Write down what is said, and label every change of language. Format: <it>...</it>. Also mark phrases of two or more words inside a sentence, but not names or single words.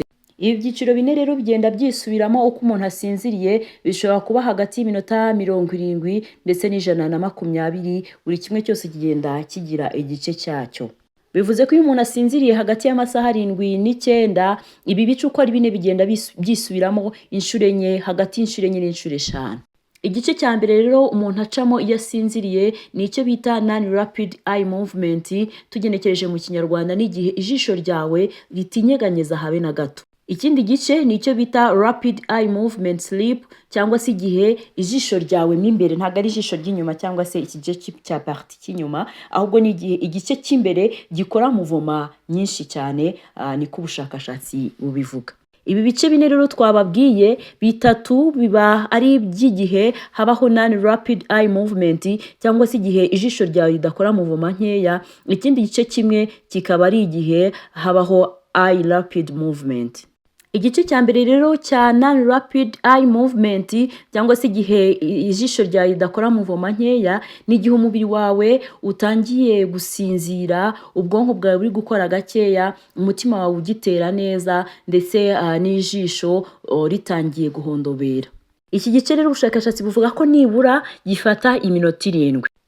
<rw>Ibi byiciro 4 rero bigenda byisubiramo uko umuntu asinziriye, bishobora kuba hagati y'iminota 70 ndetse n'120, buri kimwe cyose kigenda kigira igice cyacyo. Bivuze ko iyo umuntu asinziriye hagati y'amasaha 7 n'9, ibi bice uko ari 4 bigenda byisubiramo inshuro enye, hagati y'inshuro enye n'inshuro 5. Igice cya mbere rero umuntu acamo iyo asinziriye ni icyo bita</rw> <en>non rapid eye movement,</en> <rw>tugenekereje mu kinyarwanda n'igihe ijisho ryawe ritinyeganyeza habe na gato. Ikindi gice ni icyo bita</rw> <en>rapid eye movement sleep,</en> <rw>cyangwa se igihe ijisho ryawe m'imbere, ntago ari ijisho ry'inyuma cyangwa se igice cya parti cy'inyuma, ahubwo ni igihe igice cy'imbere gikora muvoma nyinshi cyane, niko ubushakashatsi bubivuga. Ibi bice 4 rero twababwiye, 3 biba ari iby'igihe habaho</rw> <en>non rapid eye movement</en> <rw>cyangwa se igihe ijisho ryawe ridakora muvoma nkeya. Ikindi gice kimwe kikaba ari igihe habaho</rw> <en>eye rapid movement.</en> <rw>Igice cya mbere rero cya</rw> <en>non rapid eye movement</en> <rw>cyangwa se igihe ijisho ryawe ridakora muvoma nkeya, ni igihe umubiri wawe utangiye gusinzira, ubwonko bwawe buri gukora gakeya, umutima wawe ugitera neza ndetse n'ijisho ritangiye guhondobera. Iki gice rero ubushakashatsi buvuga ko nibura gifata iminota 7.</rw>